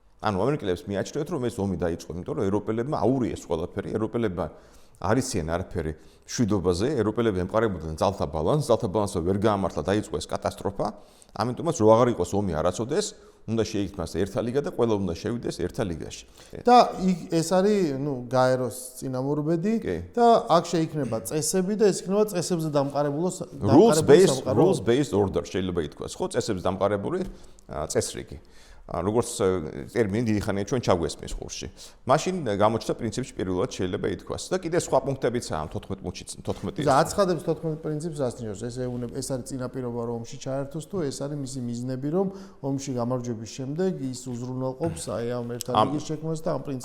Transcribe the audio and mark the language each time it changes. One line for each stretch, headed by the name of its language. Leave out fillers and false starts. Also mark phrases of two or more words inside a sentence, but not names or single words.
Georgian: ანუ ამერიკელებს მიაჩნევთ, რომ ეს ომი დაიწყო, იმიტომ რომ ევროპელებმა აურიეს ყველაფერი, ევროპელებმა არ იციან არაფერი მშვიდობაზე, ევროპელები ემყარებოდნენ ძალთა ბალანსს, ძალთა ბალანსը ვერ გაამართლა, დაიწყო ეს კატასტროფა, ამიტომაც რო აღარ იყოს ომი არასოდეს, უნდა შეიქმნას ერთა ლიგა და ყველა უნდა შევიდეს ერთა ლიგაში. და ეს არის, გაეროს წინამორბედი და აქ შეიქმნება წესები და ეს იქნება წესებზე დამყარებული
English: rules based order
Georgian: შეიძლება ითქვას, ხო, წესებზე დამყარებული წესრიგი. როგორც ტერმინი დიდი ხანია ჩვენ ჩაგვესმის ხურში. მაშინ გამოჩნდა პრინციპში პირველად შეიძლება ითქვას და კიდე სხვა პუნქტებიცაა 14 პუნქტში 14-ის. და აცხადებს 14 პრინციპს რას ნიშნავს? ეს არის წინაპირობა რომ ომში ჩაერთოს თუ ეს არის მისი მიზნები რომ ომში გამარჯვების შემდეგ ის უზრუნველყოფს აი ამ ერთა ლიგის შექმნას და ამ პრინციპის